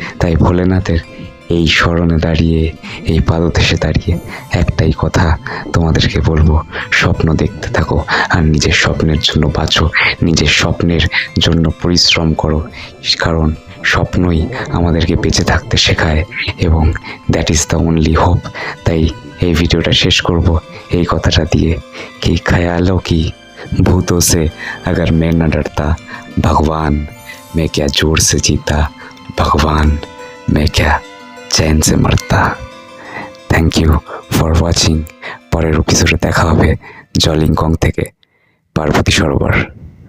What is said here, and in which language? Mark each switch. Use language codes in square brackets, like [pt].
[bn] তাই ভোলেনাথের এই স্মরণে দাঁড়িয়ে, এই পাদদেশে দাঁড়িয়ে একটাই কথা তোমাদেরকে বলবো, স্বপ্ন দেখতে থাকো আর নিজের স্বপ্নের জন্য বাঁচো, নিজের স্বপ্নের জন্য পরিশ্রম করো। কারণ স্বপ্নই আমাদেরকে বেঁচে থাকতে শেখায় এবং [en] That is the only hope. [bn] তাই এই ভিডিওটা শেষ করব এই কথাটা দিয়ে [hi] कि ख्यालों की भूतों से अगर मैं न डरता, भगवान मैं क्या जोर से जीता, भगवान मैं क्या चैन से मरता। [en] Thank you for watching. [bn] পরের এপিসোডে দেখা হবে জলিংকং থেকে পার্বতী সরোবর।